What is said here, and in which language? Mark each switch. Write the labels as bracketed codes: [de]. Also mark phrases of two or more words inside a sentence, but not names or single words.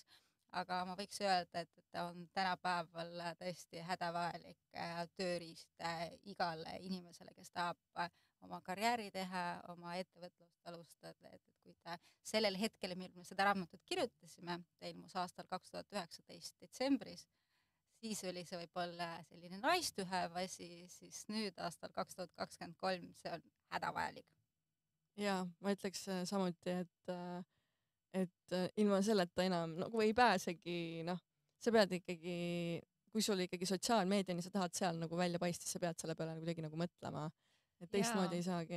[et] Aga ma võiks öelda, et on tänapäeval tõesti hädavajalik tööriist igale inimesele, kes tahab oma karjääri teha, oma ettevõtlust alustada. Et kui ta sellel hetkel, mil me seda raamatut kirjutasime, ilmus aastal 2019 detsembris, siis oli see võib-olla selline [en] nice to have [et] asi, siis nüüd aastal 2023 see on hädavajalik. Ja ma ütleks samuti, et ilma selleta enam nagu ei pääsegi, sa pead ikkagi, kui sul ikkagi sotsiaalmeediani sa tahad seal nagu välja paista, sa pead selle peale kuidagi nagu mõtlema, et teistmoodi ei saagi.